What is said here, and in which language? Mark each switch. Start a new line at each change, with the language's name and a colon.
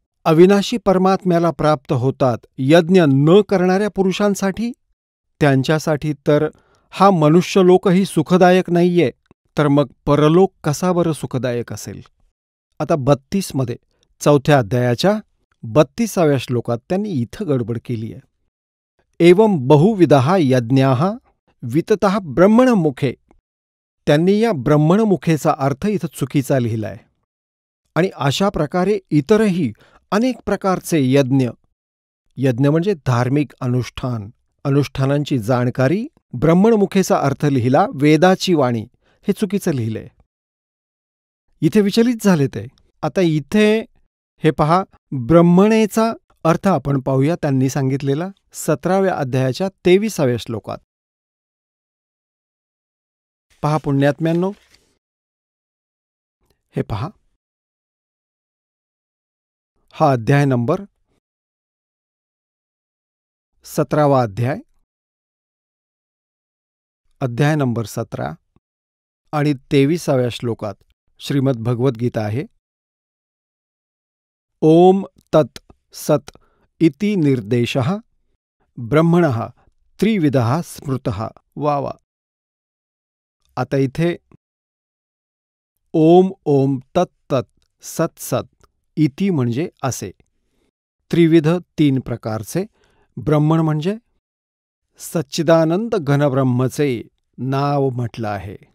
Marathi: अविनाशी परमात्म्याला प्राप्त होतात. यज्ञ न करणाऱ्या पुरुषांसाठी, त्यांच्यासाठी तर हा मनुष्यलोकही सुखदायक नाहीये, तर मग परलोक कसा बरं सुखदायक असेल? आता 32 मध्ये 4थ्या अध्यायाच्या 32व्या श्लोकात त्यांनी इथं गडबड केली आहे.
Sanskrit: एवं बहुविधः यज्ञाः विततः ब्रह्मणमुखे.
Marathi: त्यांनी या ब्रह्मणमुखेचा अर्थ इथं चुकीचा लिहिलाय. आणि अशा प्रकारे इतरही अनेक प्रकारचे यज्ञ, यज्ञ म्हणजे धार्मिक अनुष्ठान, अनुष्ठानांची जाणकारी, ब्रह्मणमुखेचा अर्थ लिहिला वेदाची वाणी, हे चुकीचं लिहिलंय. इथे विचलित झाले ते. आता इथे हे पहा, ब्रह्मणेचा अर्थ आपण पाहूया त्यांनी सांगितलेला 17व्या अध्यायाच्या 23व्या श्लोकात. पहा पुण्यात्म्यांनो, हे पहा, हा अध्याय नंबर 17वा अध्याय, अध्याय नंबर 17 आणि 23व्या श्लोकात श्रीमद भगवद्गीता आहे.
Sanskrit: ओम तत् सत् इति निर्देशः ब्रह्मणः त्रिविधः स्मृतः. वा वा.
Marathi: आता इथे ओम ओम तत् तत् सत् सत् इति म्हणजे असे, त्रिविध 3 प्रकारचे, ब्रह्मण म्हणजे सच्चिदानंद घनब्रह्मचे नाव म्हटलं आहे.